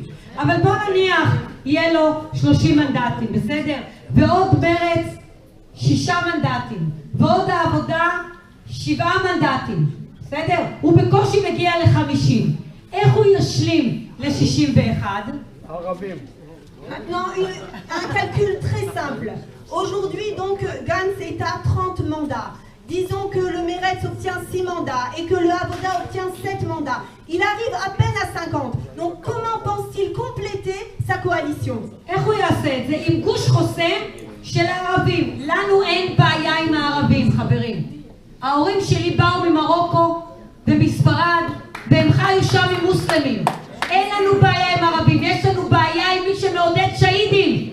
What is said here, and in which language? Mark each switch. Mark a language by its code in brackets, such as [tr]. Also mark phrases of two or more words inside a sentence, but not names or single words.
[he] אבל בואו נניח, יהיה לו 30 מנדטים, בסדר? ועוד מרץ 6 מנדטים, ועוד העבודה 7 מנדטים, בסדר? הוא בקושי מגיע ל-50. איך הוא ישלים ל-61? ערבים. [fr] Maintenant, un calcul très simple. Aujourd'hui, donc, Gantz est à 30 mandats. Disons que le Meretz obtient 6 mandats et que le Avoda obtient 7 mandats. Il arrive à peine à 50. Donc, comment pense-t-il compléter sa coalition? [he] איך הוא יעשה את זה? עם גוש חוסם של הערבים. לנו אין בעיה עם הערבים, חברים. ההורים שלי באו ממרוקו ומספרד, והם חיו שם עם מוסלמים. אין לנו בעיה עם ערבים, יש לנו בעיה עם מי שמעודד שהידים.